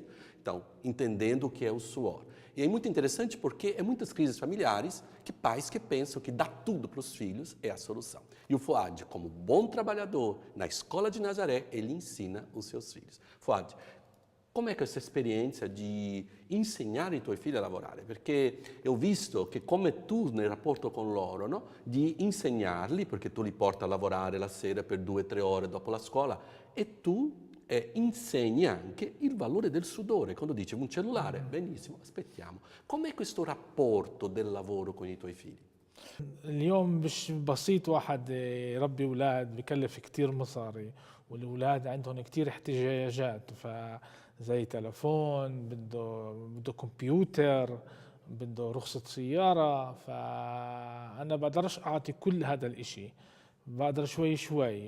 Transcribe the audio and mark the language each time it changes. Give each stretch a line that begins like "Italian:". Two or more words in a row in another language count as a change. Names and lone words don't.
Portuguese: Então, entendendo o que é o suor. E é muito interessante porque é muitas crises familiares que pais que pensam que dar tudo para os filhos é a solução. E o Fuad, como bom trabalhador na escola de Nazaré, ele ensina os seus filhos.
Italian: Fuad,
Portuguese: come é que é essa experiência
Italian: di insegnare ai tuoi figli a lavorare? Perché ho visto che come tu nel rapporto con loro, no? Di insegnarli, perché tu li porti a lavorare la sera per 2 o 3 ore dopo la scuola, e tu insegni anche il valore del sudore. Quando dici un cellulare, benissimo, aspettiamo. Com'è questo rapporto del lavoro con i tuoi figli?
Arabic: اليوم مش بسيط واحد يربي أولاد، بكلف كتير مصاري، والأولاد عندهم كتير احتياجات، فزي تلفون، بده كمبيوتر، بده رخصة سيارة. فأنا بقدرش أعطي كل هذا الإشي، بقدر شوي شوي.